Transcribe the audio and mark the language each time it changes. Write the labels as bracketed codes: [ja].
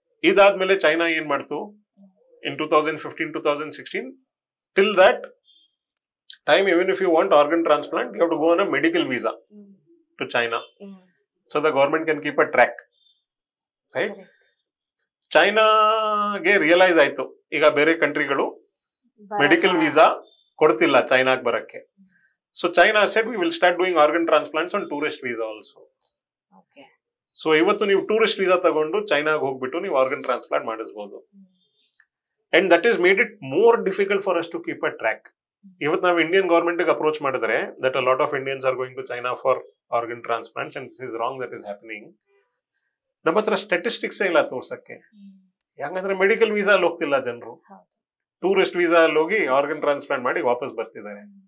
[kn] Idadmele China ಏನು ಮಾಡ್ತು [en] in 2015-2016, till that time, even if you want organ transplant, you have to go on a medical visa to China. So the government can keep a track. Right? [kn] China ge realize ಆಯ್ತು, ಈಗ ಬೇರೆ ಕಂಟ್ರಿಗಳು medical visa ಕೊಡ್ತಿಲ್ಲ ಚೈನಾಗ್ ಬರಕ್ಕೆ. [en] So China said, we will start doing organ transplants on tourist visa also. [kn] So ಇವತ್ತು ನೀವು tourist visa ತಗೊಂಡು ಚೈನಾಗ್ ಹೋಗ್ಬಿಟ್ಟು ನೀವು ಆರ್ಗನ್ ಟ್ರಾನ್ಸ್ಪ್ಲಾಂಟ್ ಮಾಡಿಸಬಹುದು. [en] And that has made it more difficult for us to keep a track. [kn] ಇವತ್ತು ನಾವು Indian government approach ಮಾಡಿದ್ರೆ [en] That a lot of Indians are going to China for organ transplants, and this is wrong, that is happening. [kn] ನಮ್ಮ ಹತ್ರ statistics ಇಲ್ಲ ತೋರ್ಸಕ್ಕೆ. ಯಾಕಂದ್ರೆ medical visa ಅಲ್ಲಿ ಹೋಗ್ತಿಲ್ಲ ಜನರು, ಟೂರಿಸ್ಟ್ ವೀಸಾ ಅಲ್ಲಿ ಹೋಗಿ ಆರ್ಗನ್ ಟ್ರಾನ್ಸ್ಪ್ಲಾಂಟ್ ಮಾಡಿ ವಾಪಸ್ ಬರ್ತಿದ್ದಾರೆ.